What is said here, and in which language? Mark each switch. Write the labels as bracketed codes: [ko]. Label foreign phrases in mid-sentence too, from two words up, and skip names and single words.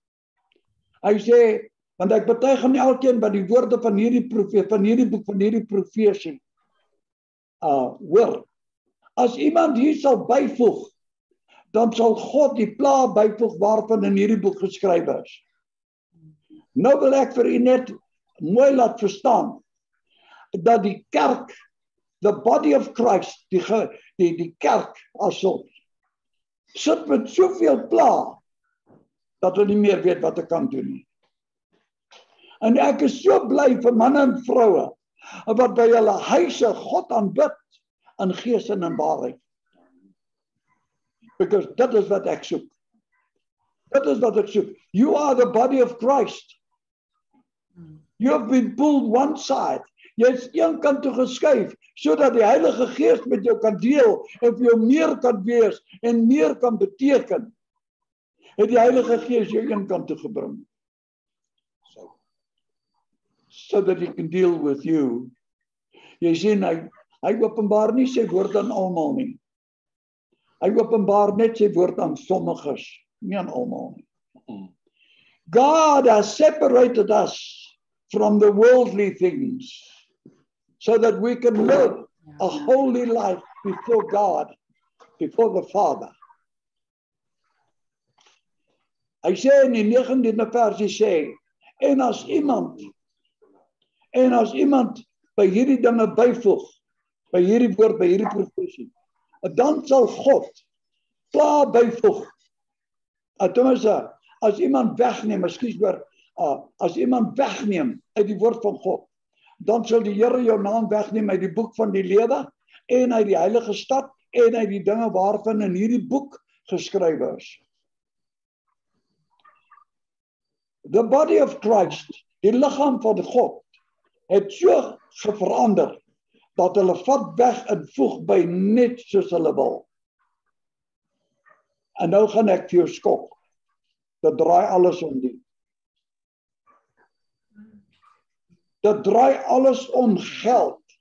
[af] Hy sê, want ek betuig aan elkeen wat die woorde van hierdie profesie, van hierdie boek, van hierdie profesie hoor. As iemand hier sal byvoeg, dan sal God die pla byvoeg waarvan in hierdie boek geskrywe is. Nou wil ek vir u net mooi laat verstaan dat die kerk, [en] the body of Christ, [af] die kerk asof, sit met soveel pla dat hulle nie meer weet wat ek kan doen nie. En ek is so bly vir manne en vroue wat by hulle huise God aanbid in gees en in waarheid. Because dit is wat ek soek. Dit is wat ek soek. [en] You are the body of Christ. You have been pulled one side. [af] Jy is een kant toe geskuif, sodat die Heilige Gees met jou kan deel en vir jou meer kan wees en meer kan beteken. Het die Heilige Gees jou een kant toe gebring. [en] So that he can deal with you. [af] Jy sien, hy openbaar nie sy woord aan almal nie. Hy openbaar net sy woord aan sommiges, nie aan almal nie. [en] God has separated us from the worldly things so that we can live a holy life before God, before the Father. [af] Hy sê in die 19de versie sê, en as iemand by hierdie dinge byvoeg, by hierdie woord, by hierdie profesie, dan sal God klaar byvoeg. Tenminste, as iemand wegneem, as iemand wegneem uit die woord van God, dan sal die Here jou naam wegneem uit die boek van die lewe en uit die heilige stad en uit die dinge waarvan in hierdie boek geskrywe is. [en] The body of Christ, [af] die liggaam van God, het so verander dat hulle vat weg en voeg by net soos hulle wil. En nou gaan ek vir jou skok. Dit draai alles om die. Dit draai alles om geld.